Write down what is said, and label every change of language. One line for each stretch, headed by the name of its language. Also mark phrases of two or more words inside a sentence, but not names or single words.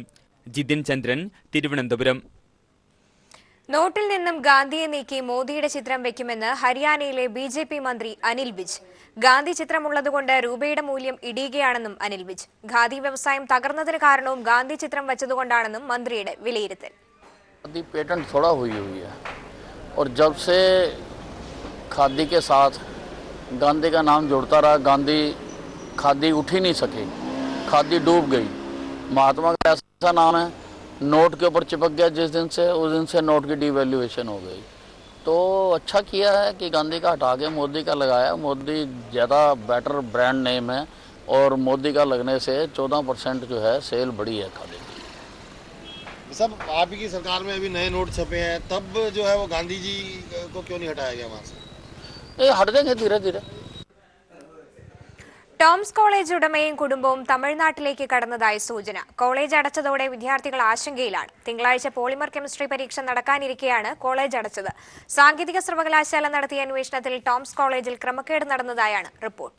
Malayalam: ജിതിൻ ചന്ദ്രൻ, തിരുവനന്തപുരം. നോട്ടിൽ നിന്നും ഗാന്ധിയെ നീക്കി മോദിയുടെ ചിത്രം വെക്കുമെന്ന് ഹരിയാനയിലെ BJP മന്ത്രി അനിൽ വിജ്. ഗാന്ധി ചിത്രമുള്ളതുകൊണ്ട് രൂപയുടെ മൂല്യം ഇടിയുകയാണെന്നും അനിൽ വിജ്. ഖാദി വ്യവസായം തകർന്നതിന് കാരണവും ഗാന്ധി ചിത്രം വെച്ചതുകൊണ്ടാണെന്നും മന്ത്രിയുടെ വിലയിരുത്തൽ.
Hindi: खादी पेटेंट थोड़ा हुई है और जब से खादी के साथ गांधी का नाम जुड़ता रहा, खादी उठ ही नहीं सकी, खादी डूब गई। महात्मा का ऐसा नाम है, नोट के ऊपर चिपक गया जिस दिन से, उस दिन से नोट की डिवैल्यूएशन हो गई। तो अच्छा किया है कि गांधी का हटा के मोदी का लगाया। मोदी ज़्यादा
English: better brand name
Hindi: है और मोदी का लगने से 14% जो है सेल बढ़ी है खादी की। सब आप ही की सरकार में अभी नए नोट छपे हैं, तब जो है वो गांधी जी को क्यों नहीं हटाया गया वहाँ से? ये हट जाएंगे धीरे धीरे।
Malayalam: ടോംസ് കോളേജ് ഉടമയും കുടുംബവും തമിഴ്നാട്ടിലേക്ക് കടന്നതായി സൂചന. കോളേജ് അടച്ചതോടെ വിദ്യാർത്ഥികൾ ആശങ്കയിലാണ്. തിങ്കളാഴ്ച പോളിമർ കെമിസ്ട്രി പരീക്ഷ നടക്കാനിരിക്കെയാണ് കോളേജ് അടച്ചത്. സാങ്കേതിക സർവകലാശാല നടത്തിയ അന്വേഷണത്തിൽ ടോംസ് കോളേജിൽ ക്രമക്കേട് നടന്നതായാണ് റിപ്പോർട്ട്.